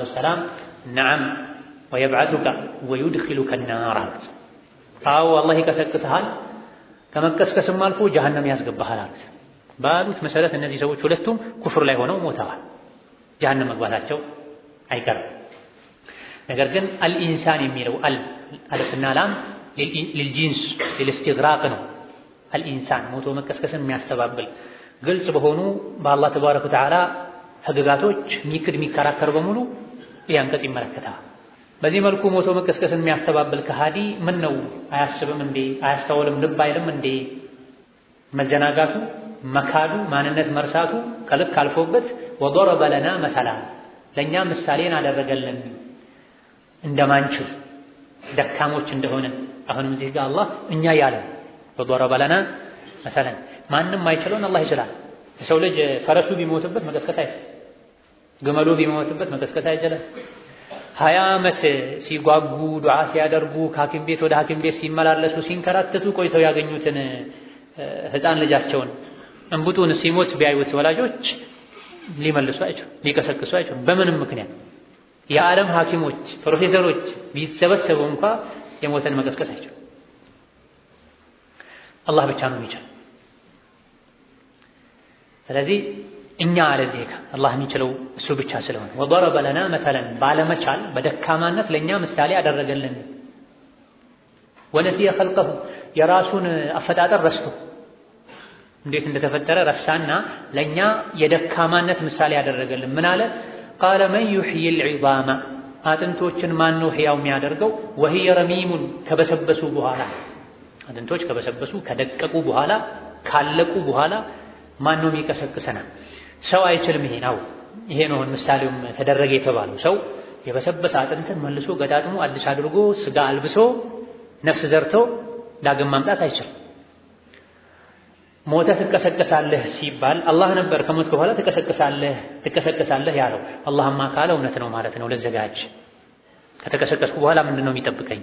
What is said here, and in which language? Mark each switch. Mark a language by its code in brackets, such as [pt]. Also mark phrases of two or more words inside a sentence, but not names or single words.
[ar] وسلم نعم ويبعثك ويدخلك [am] النار አሉት። አዎ አላህ ይቀሰቅስሃል ከመቀስቀስም አልፎ ጀሃነም ያስገባሃል አሉት። ባሉት መሰረት እነዚህ ሰዎች ሁለቱም ኩፍር ላይ ሆነው ሞተዋል። ጀሃነም መግባታቸው አይቀርም። ነገር ግን አልኢንሳን የሚለው አልፍና ላም [ar] للجنس للاستغراق [am] ነው። አልኢንሳን ሞቶ መቀስቀስን የሚያስተባብል ግልጽ በሆኑ በአላህ [ar] تبارك وتعالى [am] ህግጋቶች የሚከራከር በሙሉ ይህ አንቀጽ ይመለከታል። በዚህ መልኩ ሞቶ መቀስቀስን የሚያስተባብል ከሃዲ ምን ነው አያስብም እንዴ አያስተውልም ልብ አይልም እንዴ? መዘናጋቱ መካዱ ማንነት መርሳቱ ከልክ አልፎበት [ar] وضرب لنا مثلا [am] ለኛ ምሳሌን አደረገልን እንደማንችል ደካሞች እንደሆነ አሁንም እዚህ ጋር አላህ እኛ ያለ [ar] وضرب لنا مثلا [am] ማንም አይችለውን አላህ ይችላል። የሰው ልጅ ፈረሱ ቢሞትበት መቀስቀስ አይችልም። ግመሉ ቢሞትበት መቀስቀስ አይችልም። 20 ዓመት ሲጓጉ ዱዓ ሲያደርጉ ከሐኪም ቤት ወደ ሐኪም ቤት ሲመላለሱ ሲንከራተቱ ቆይተው ያገኙትን ህፃን ልጃቸውን እንቡጡን ሲሞት ቢያዩት ወላጆች ሊመልሱ አይችሉም፣ ሊቀሰቅሱ አይችሉም። በምንም ምክንያት የዓለም ሐኪሞች ፕሮፌሰሮች ቢሰበሰቡ እንኳን የሞተን መቀስቀስ አይችሉም። አላህ ብቻ ነው የሚችለው። ስለዚህ እኛ አለዚህ አላህ የሚችለው እሱ ብቻ ስለሆነ [ar] وضرب لنا مثلا [am] ባለመቻል በደካማነት ለኛ ምሳሌ አደረገልን። [ar] ونسي خلقه [am] የራሱን አፈጣጠር ረስቶ እንዴት እንደተፈጠረ ረሳና ለኛ የደካማነት ምሳሌ ያደረገልን። ምን አለ? [ar] قال من يحيي العظام [am] አጥንቶችን ማን ነው ሕያው የሚያደርገው? [ar] وهي رميم [am] ከበሰበሱ በኋላ አጥንቶች ከበሰበሱ ከደቀቁ በኋላ ካለቁ በኋላ ማን ነው የሚቀሰቅሰና? ሰው አይችልም። ይሄ ነው ምሳሌውም ተደረገ የተባለው። ሰው የበሰበሰ አጥንትን መልሶ ገጣጥሞ አዲስ አድርጎ ስጋ አልብሶ ነፍስ ዘርቶ ዳግም ማምጣት አይችልም። ሞተ ትቀሰቀሳለህ ሲባል አላህ ነበር ከሞት በኋላ ትቀሰቀሳለህ ያለው። አላህማ ካለ እውነት ነው ማለት ነው። ለዘጋጅ ከተቀሰቀስኩ በኋላ ምንድነው የሚጠብቀኝ?